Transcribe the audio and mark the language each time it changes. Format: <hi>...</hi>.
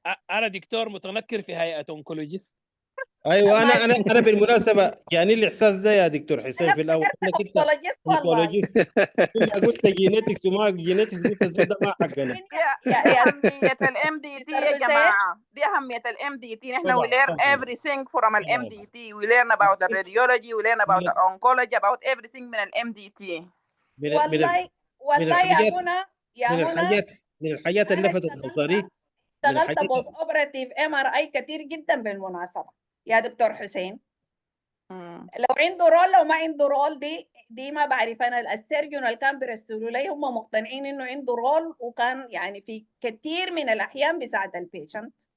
<ar>انا دكتور متنكر في هيئه اونكولوجيست. ايوه انا بالمناسبه يعني الاحساس ده يا دكتور حسين في الاول انك انت اونكولوجيست قلت جينيتكس وما جينيتكس، قلت ده ما حقنا. دي اهميه الام دي تي يا جماعه، دي اهميه الام دي تي. نحن</ar> <en>we learn everything from الام D T. we learn about the radiology, we learn about the oncology, about everything من الام D T.</en> <ar>والله يا منى من الحاجات اللي لفتت نظري، اشتغلت بوست اوبراتيف ام ار اي كثير جدا بالمناسبه يا دكتور حسين. لو عنده رول لو ما عنده رول دي ما بعرف. انا السيرجون اللي كان بيرسلوا لي هم مقتنعين انه عنده رول، وكان يعني في كثير من الاحيان بيساعد البيشنت.</ar>